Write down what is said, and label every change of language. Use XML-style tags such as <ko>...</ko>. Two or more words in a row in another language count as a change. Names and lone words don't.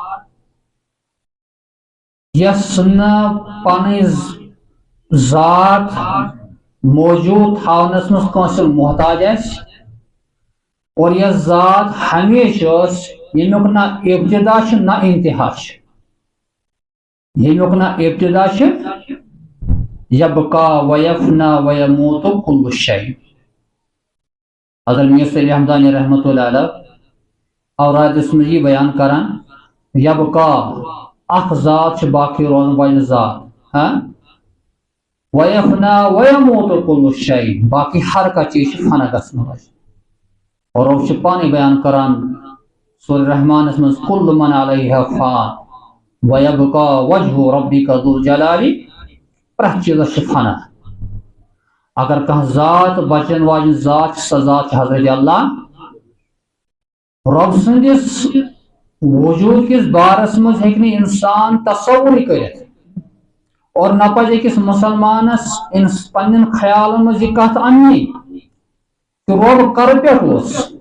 <ks>یۄس نہٕ پنٕنۍ ذات موجوٗد تھاونس منٛز کٲنٛسہِ محتاج آسہِ اور یۄس ذات ہمیشہ ٲس ییٚمیُک نہ ابتدا چھُ نہ انتہا چھُ ییٚمیُک نہ ابتدا چھُ</ks> <ar>یبقا ویفنا ویموت کل شیء</ar> <ks>حضرت میاں صلی حمدانی</ks> <ar>رحمۃ اللہ علیہ</ar> <ks>اورادس منٛز یہِ بیان کران یبقا اکھ ذات چھِ باقی روزن واجنہِ ذات</ks> <ar>ویفنا ویموت کل شیء</ar> <ks>باقی ہر کانٛہہ چیٖز چھُ فنا گژھن وٲلۍ اور رب چھُ پانے بیان کران سورہ رحمانس منٛز</ks> <ar>کل من علیہا فان ویبقا وجہ ربک ذو الجلال</ar> <ks>پرٛٮ۪تھ چیٖزس چھُ فنا اگر کانٛہہ ذات بچن واجن ذات سۄ ذات چھِ حضرت اللہ رب سٕنٛدِس وجوٗد کِس بارس منٛز ہیٚکہِ نہٕ انسان تصوُرٕے کٔرِتھ اور نہ پزِ أکِس مُسلمانس پننٮ۪ن خیالن منٛز یہِ کتھ اننی کہ رب کرٕ پٮ۪ٹھ اوس</ks>